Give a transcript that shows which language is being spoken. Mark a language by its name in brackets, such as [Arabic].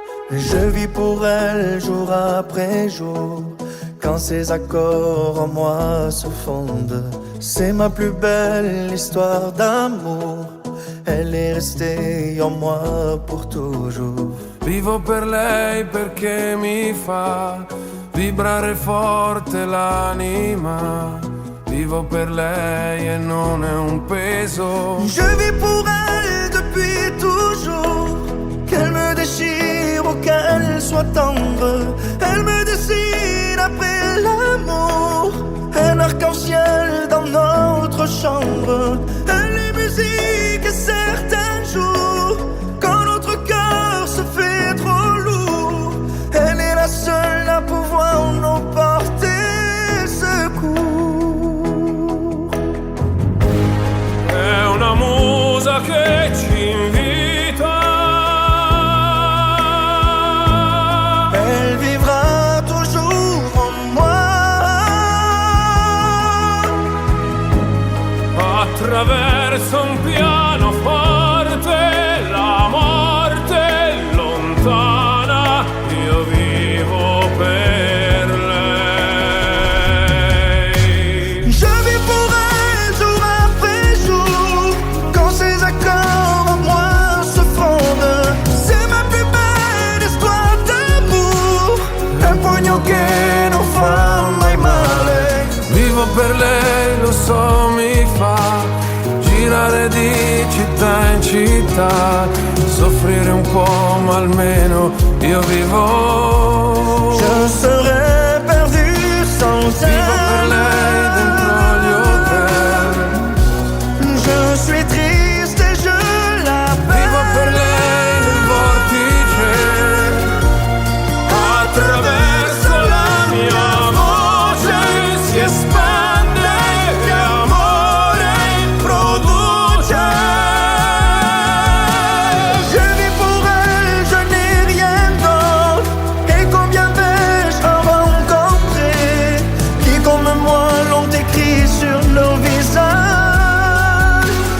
[French] Je vis pour elle jour après jour. Quand ses accords en moi se fondent, c'est ma plus belle histoire d'amour. Elle est restée en moi pour toujours. [Italian] Vivo per lei perché mi fa vibrare forte l'anima. Vivo per lei et non è un peso. [French] Je vis pour elle depuis toujours. Qu'elle me déchire ou qu'elle soit tendre, elle me dessine après l'amour. Un arc-en-ciel dans notre chambre. Elle est musique et certains jours, quand notre cœur se fait trop lourd, elle est la seule à pouvoir nous porter secours. [Italian] È una musa che ci invita. [French] Elle vivra toujours en moi. [Italian] Attraverso un pianoforte la morte è lontana. Io vivo per lei. [French] Je vis pour elle jour après jour. Quand ses accords en moi se fondent, c'est ma plus belle histoire d'amour. [Italian] Un pugno che non fa mai male. Vivo per lei, lo so, mi fa girare di città in città, soffrire un po' ma almeno io vivo. [French] Je serais perdu sans elle. [Italian] Vivo per lei dentro gli hotel. [French] Je suis triste et je l'appelle. [Italian] Vivo per lei nel vortice. Attraverso la mia voce si espande e amore produce. [French] Je vis pour elle, je n'ai rien d'autre. Et combien vais-je en rencontrer qui comme moi l'ont écrit sur nos visages.